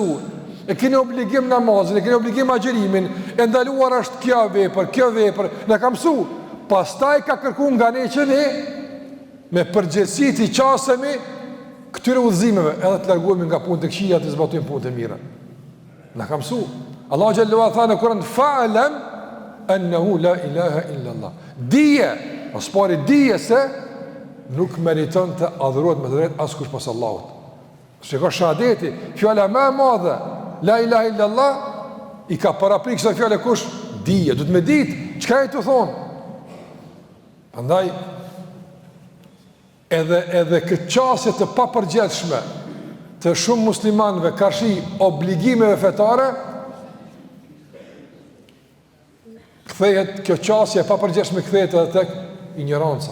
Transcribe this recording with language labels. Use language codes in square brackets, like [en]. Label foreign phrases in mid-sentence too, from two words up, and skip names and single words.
[sq] E keni obligim namazin, e keni obligim agjerimin, e ndaluar është kjo vepër, na ka mësu. Pastaj ka kërkuar nga ne që ne me përgjegjësi të qasemi këtyre udhëzimeve, edhe të largohemi nga punët e këqija, të zbatojmë punët e mira. Na ka mësu. Allahu [ar] جل وعلا [sq] tha në Kur'an [ar] فاعلم أنه لا إله إلا الله. [sq] Dije, pas pari dije se nuk meriton të adhurohet me të drejtë askush pas Allahut. Shiko shahadeti, fjala më e madhe, [ar] لا إله إلا الله, [sq] i ka paraprik kësaj fjale kush? Dije, du të me ditë, çka e të thonë? Andaj, edhe këtë qasje të papërgjithshme, të shumë muslimanëve karshi obligimeve fetare, kthehet kjo qasje pa përgjithshme kthehet edhe tek ignoranca.